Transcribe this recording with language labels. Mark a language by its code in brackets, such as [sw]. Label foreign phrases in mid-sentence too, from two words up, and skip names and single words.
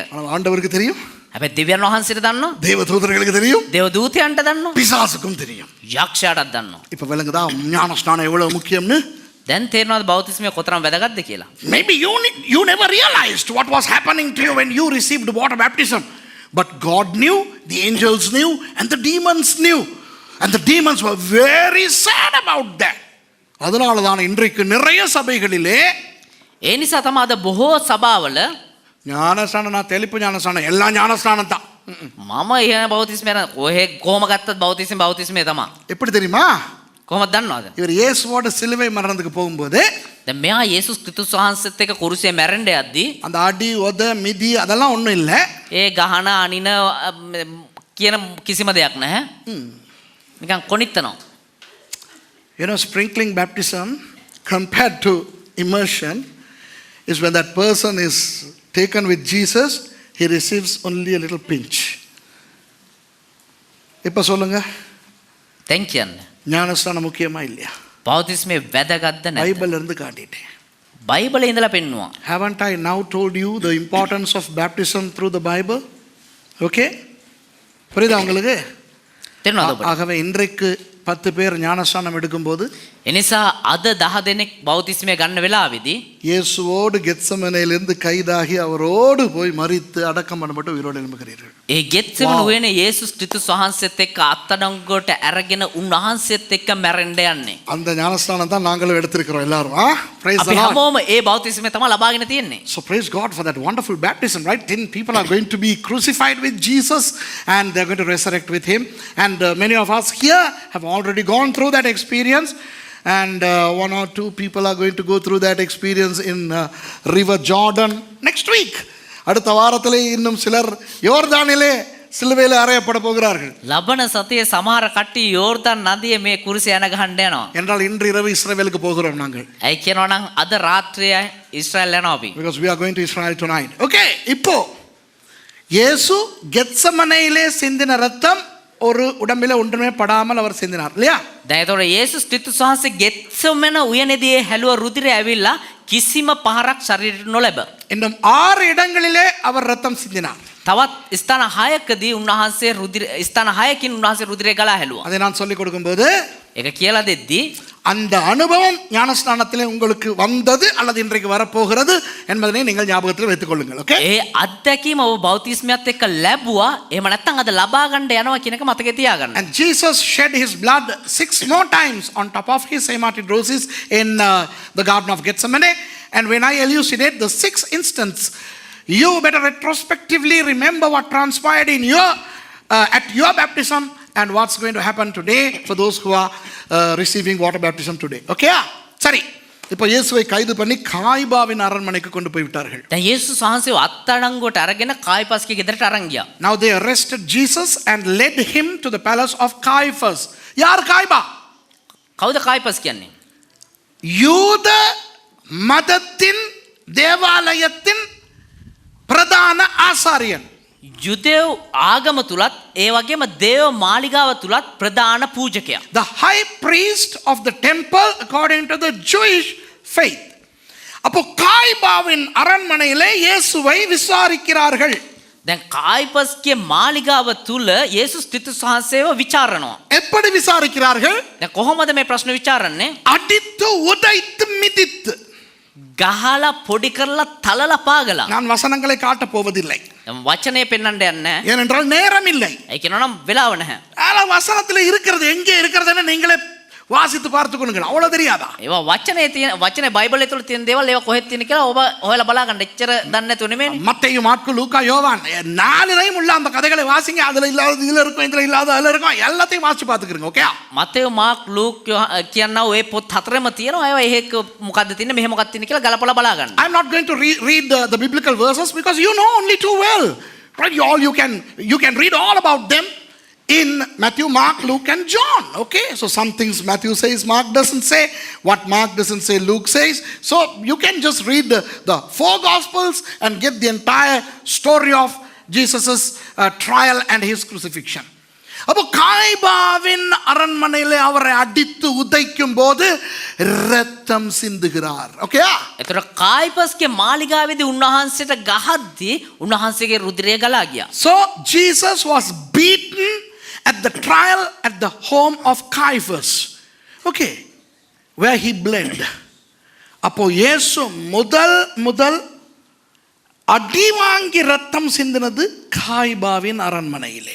[ta] ஆனால் ஆண்டவருக்கு தெரியும், [si] හැබැයි දෙවියන් වහන්සේට දන්නවා, [ta] தேவ தூதர்களுக்கு தெரியும், [si] දේව දූතයන්ට දන්නවා, [ta] பிசாசுக்கும் தெரியும். [si] යක්ෂයාටත් දන්නවා. [ta] இப்ப விளங்குதா ஞானஸ்நானம் எவ்வளவு முக்கியம்னு? [si] දැන් තේරෙනවද බෞතිස්මය කොතරම් වැදගත්ද කියලා? [en] Maybe you never realized what was happening to you when you received water baptism. But God knew, the angels knew, and the demons knew. And the demons were very sad about that. [ta] அதனால தான் இன்றைக்கு நிறைய சபைகளிலே [si] ඒ නිසා තමයි අද බොහෝ සභාවල [ta] ஞானஸ்நானம், நான் தெளிப்பு ஞானஸ்நானம், எல்லா ஞானஸ்நானம் தான். [si] මම ඉහන බෞතිස්මය ඔහෙ කොහොම ගත්තත් බෞතිස්මය තමයි. [ta] எப்படி தெரியுமா? [si] කොහොමද දන්නවද? [ta] இவர் இயேசுவோட சிலுவை மரணத்துக்கு போகும்போது [si] දැන් මෙයා යේසුස් ක්‍රිස්තුස් වහන්සේත් එක්ක කුරුසියේ මැරෙන්න යද්දී [ta] அந்த அடி உத மிதி அதெல்லாம் ஒன்றும் இல்லை. [si] ඒ ගහන අනින කියන කිසිම දෙයක් නැහැ. නිකන් කොනිටනවා. [en] You know, sprinkling baptism compared to immersion is when that person is taken with Jesus, he receives only a little pinch. [ta] இப்போ சொல்லுங்க, [si] දැන් කියන්න. [ta] ஞானஸ்நானம் முக்கியமா இல்லையா? [si] බෞතිස්මය වැදගත්ද නැද්ද? [ta] பைபிள்ல இருந்து காட்டிட்டேன். [si] බයිබලේ ඉඳලා පෙන්නවා. [en] Haven't I now told you the importance of baptism through the Bible? [ta] Okay? புரியுதா உங்களுக்கு? [si] තේරෙනවද ඔබට? [ta] ஆகவே இன்றைக்கு 10 பேர் ஞானஸ்நானம் எடுக்கும்போது [si] එනිසා අද 10 දෙනෙක් බෞතිස්මය ගන්න වෙලාවේදී [ta] இயேசுவோடு கெத்செமனேயிலிருந்து கைதாகி அவரோடு போய் மரித்து அடக்கம் பண்ணப்பட்டு உயிரோடு எழும்புகிறீர்கள். [si] ඒ ගෙත්සෙමන උයනේ යේසුස් ක්‍රිස්තුස් වහන්සේත් එක්ක අත්අඩංගුවට අරගෙන උන්වහන්සේත් එක්ක මැරෙන්න යන්නේ. [ta] அந்த ஞானஸ்நானம் தான் நாங்களும் எடுத்திருக்கிறோம் எல்லாரும். [en] Praise the [si] අපි [en] Lord. [si] හැමෝම ඒ බෞතිස්මය තමයි ලබාගෙන තියෙන්නේ. [en] So praise God for that wonderful baptism, right? 10 people are going to be crucified with Jesus and they're going to resurrect with him. And many of us here have already gone through that experience. And 1 or 2 people are going to go through that experience in River Jordan next week. [ta] அடுத்த வாரத்திலே இன்னும் சிலர் யோர்தானிலே சிலுவையில் அறையப்பட போகிறார்கள். [si] ලබන සතියේ සමහර කට්ටිය යෝර්දාන් නදියේ මේ කුරුසිය යන ගහන්න යනවා. [ta] என்றால் இன்று இரவு இஸ்ரவேலுக்கு போகிறோம் நாங்கள். [si] ඇයි කියනවා නම් අද රාත්‍රියේ ඉස්රායල් යනවා අපි. [en] Because we are going to Israel tonight. [ta] Okay, இப்போ இயேசு கெத்செமனேயிலே சிந்தின ரத்தம் ஒரு உடம்பிலே ஒன்றுமே படாமல் அவர் சிந்தினார் இல்லையா? [si] දැන් ඒතකොට යේසුස් ක්‍රිස්තුස් වහන්සේ ගෙත්සෙමන උයනේදී හැලුව රුධිරය ඇවිල්ලා කිසිම පහරක් ශරීරයට නොලැබ. [ta] இன்னும் 6 இடங்களிலே அவர் ரத்தம் சிந்தினார். [si] තවත් ස්ථාන 6කදී උන්වහන්සේ ස්ථාන 6කින් උන්වහන්සේ රුධිරය ගලා හැලුවා. [ta] அதை நான் சொல்லிக் கொடுக்கும்போது [si] ඒක කියලා දෙද්දී [ta] அந்த அனுபவம் ஞானஸ்நானத்திலே உங்களுக்கு வந்தது அல்லது இன்றைக்கு வரப்போகிறது என்பதனை நீங்கள் ஞாபகத்தில் வைத்துக் கொள்ளுங்கள். ஓகே? [si] ඒ අත්දැකීම ඔබ බෞතිස්මයත් එක්ක ලැබුවා. එහෙම නැත්නම් අද ලබා ගන්න යනවා කියන එක මතකේ තියාගන්න. [en] And Jesus shed his blood 6 more times on top of his hematidrosis in the Garden of Gethsemane. And when I elucidate the 6th instance, you better retrospectively remember what transpired in your at your baptism and what's going to happen today for those who are receiving water baptism today. [ta] Okay? சரி. இப்போ இயேசுவை கைது பண்ணி காய்பாவின் அரண்மனைக்கு கொண்டு போய் விட்டார்கள். [si] දැන් යේසුස් වහන්සේව අත්අඩංගුවට අරගෙන කායිපස්ගේ ගෙදරට අරන් ගියා. [en] Now they arrested Jesus and led him to the palace of Caiaphas. [ta] யார் காய்பா? [si] කවුද කායිපස් කියන්නේ? [ta] யூத மதத்தின் தேவாலயத்தின் பிரதான ஆசாரியன். [si] යුදෙව් ආගම තුලත් ඒ වගේම දේව මාලිගාව තුලත් ප්‍රධාන පූජකයා. [en] The high priest of the temple according to the Jewish faith. [ta] அப்போ காய்பாவின் அரண்மனையிலே இயேசுவை விசாரிக்கிறார்கள். [si] දැන් කායිපස්ගේ මාලිගාව තුල යේසුස් ක්‍රිස්තුස් වහන්සේව විචාරනවා. [ta] எப்படி விசாரிக்கிறார்கள்? [si] දැන් කොහොමද මේ ප්‍රශ්න විචාරන්නේ? [ta] அடித்து உதைத்து மிதித்து. [si] ගහලා පොඩි කරලා තලලා පාගලා. [ta] நான் வசனங்களை காட்டப் போவதில்லை, [si] දැන් වචනේ පෙන්වන්න යන්නේ. [ta] ஏனென்றால் நேரம் இல்லை. [si] ඒ කියනනම් වෙලාව නැහැ. [ta] ஆனா வசனத்துல இருக்கிறது எங்கே இருக்கிறதுன்னு நீங்களே வாசித்து பார்த்துக்கொள்ளுங்க. அவ்வளவு தெரியாதா? [si] ඒවා වචනේ තියෙන වචනේ බයිබලයේ තුල තියෙන දේවල් ඒවා කොහෙද තියෙන කියලා ඔබ හොයලා බලා ගන්න. එච්චර දන්නේ නැතුව නෙමෙයි. [ta] மத்தேயு, மாற்கு, லூக்கா, யோவான் 4லையும் உள்ள அந்த கதைகளை வாசிங்க. அதுல இல்லாத இதுல இருக்கும், இதுல இல்லாத அதுல இருக்கும், எல்லாத்தையும் வாசிச்சு பார்த்துக்கிறீங்க. ஓகே? [si] මතේයු මාක් ලූක් කියනවා ඔය පොත් හතරෙම තියෙනවා. ඒවා එහෙක මොකද්ද තියෙන්නේ මෙහෙ මොකක්ද තියෙන්නේ කියලා ගලපලා බලා ගන්න. [en] I'm not going to read the biblical verses because you know only too well. Right? You can read all about them in Matthew, Mark, Luke and John. Okay? So some things Matthew says, Mark doesn't say. What Mark doesn't say, Luke says. So you can just read the 4 Gospels and get the entire story of Jesus' trial and his crucifixion. [ta] அப்போ காய்பாவின் அரண்மனையிலே அவரை அடித்து உதைக்கும் போது இரத்தம் சிந்துகிறார். ஓகேயா? [si] ඒතර කායිපස්ගේ මාලිගාවේදී උන්වහන්සේට ගහද්දී උන්වහන්සේගේ රුධිරය ගලා ගියා. [en] So Jesus was beaten at the trial at the home of Caiaphas. Okay, where he bled. [ta] அப்போ இயேசு முதல் அடி வாங்கி ரத்தம் சிந்தினது காய்பாவின் அரண்மனையிலே.